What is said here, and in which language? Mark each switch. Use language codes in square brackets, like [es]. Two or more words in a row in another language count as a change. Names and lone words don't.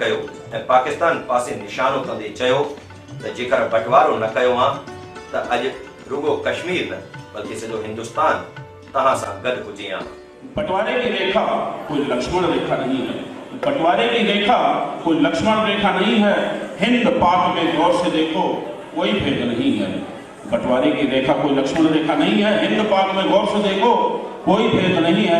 [sd] कयो ऐं पाकिस्तान पासे निशानो कंदे चयो त जेकर बंटवारो न कयो आ त अज रुगो कश्मीर न बल्कि सॼो हिंदुस्तान तहां सां गॾु हुजे आ। [hi] बंटवारे की रेखा कोई लक्ष्मण रेखा नहीं है, बंटवारे की रेखा कोई लक्ष्मण रेखा नहीं है। हिंद पाक में गौर से देखो कोई भेद नहीं है। बंटवारे की रेखा कोई लक्ष्मण रेखा नहीं है, हिंद पाक में गौर से देखो कोई भेद नहीं है।